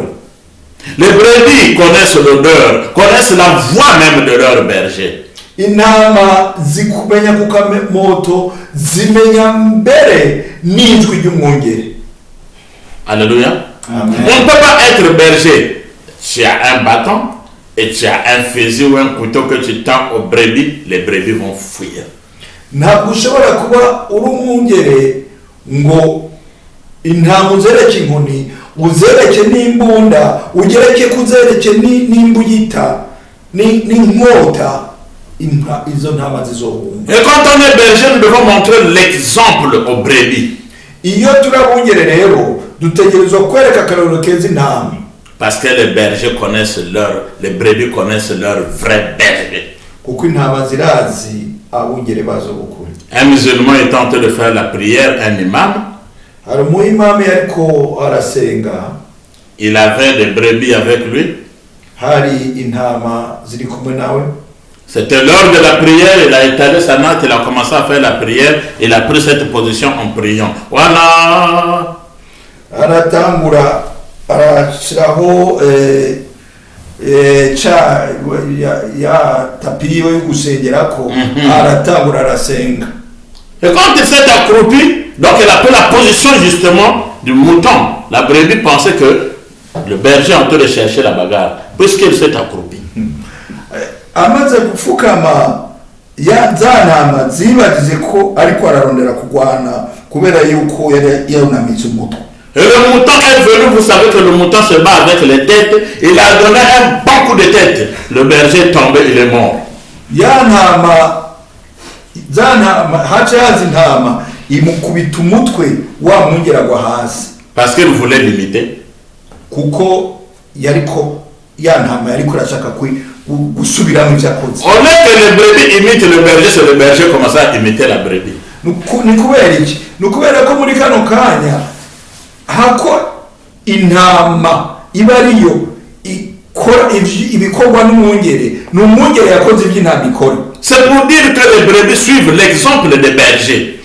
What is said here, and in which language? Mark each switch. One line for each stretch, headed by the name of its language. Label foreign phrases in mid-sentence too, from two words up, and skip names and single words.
French: Les brebis connaissent l'odeur, connaissent la voix même de leur berger.
Rundi: Intama zikumenya ku kamoto zimenya mbere n'ijwi ry'umwungere.
French: Alléluia. Amen. On ne peut pas être berger. Tu as un bâton et tu as un fusil ou un couteau que tu tends aux brebis, les brebis vont fuir.
Rundi: Ntabwo ushobora kuba uri umwungere ngo intama uzereke inkoni uzereke n'imbunda ugereke kuzereke n'imbugita n'inkota izo ntama zizohunga.
French: Et quand on est berger, nous devons montrer l'exemple aux brebis.
Rundi: Iyo turabungere rero dutegerezwa kwereka akarorero keza intama.
French: Parce que les bergers connaissent les brebis connaissent leur vrai berger.
Rundi: Kuko intama zirazi abungere bazo bukuri.
French: Un musulman est en train de faire la prière, un imam.
Rundi: Hari umuimami ariko arasenga.
French: Il avait des brebis avec lui.
Rundi: Hari intama ziri kumwe nawe.
French: C'était l'heure de la prière, il a étalé sa natte, il a commencé à faire la prière, il a pris cette position en priant. Voilà.
Rundi: Aratangura arashiraho ya tapi yo gusengerako aratangura arasenga.
French: Et quand il s'est accroupi, donc il a pris la position justement du mouton. La brebis pensait que le berger est en train de chercher la bagarre, puisqu'il s'est accroupi. Amaze gufukama ya ntama zibagize ko ariko ararondera kugwana kubera yuko yarunamitse umutwe. Et le mouton est venu, vous savez que le mouton se bat avec les têtes, il a donné un bon coup de tête. Le berger est tombé, il est mort.
Rundi: Ya ntama hacaza intama imukubita umutwe wa mwungera gwa hasi.
French: Parce qu'il voulait l'imiter.
Rundi: Kuko yariko ya ntama yariko arashaka gusubiramo ivyo akoze.
French: Au lieu que les brebis imitent le berger, c'est le berger qui commence à imiter la brebis.
Rundi: Ni kubera iki? Ni kubera ko muri kano kanya hako intama iba ariyo ikora ibikorwa n'umwungere n'umwungere yakoze iby'intama ikora.
French: C'est pour dire que les brebis suivent l'exemple des bergers.